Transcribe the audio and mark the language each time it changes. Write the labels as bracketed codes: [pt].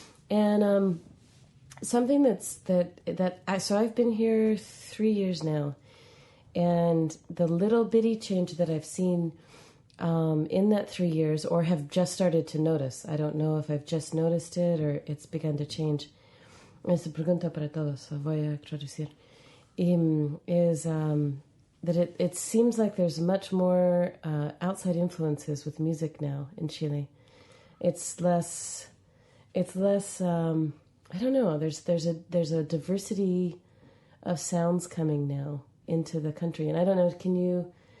[en] And something so I've been here 3 years now, And the little bitty change that I've seen in that 3 years, or have just started to notice, I don't know if I've just noticed it or it's begun to change. [es] Esta pregunta para todos, voy a traducir. [en] Is that it seems like there's much more outside influences with music now in Chile. It's less. I don't know. There's a diversity of sounds coming now into the country, and I don't know.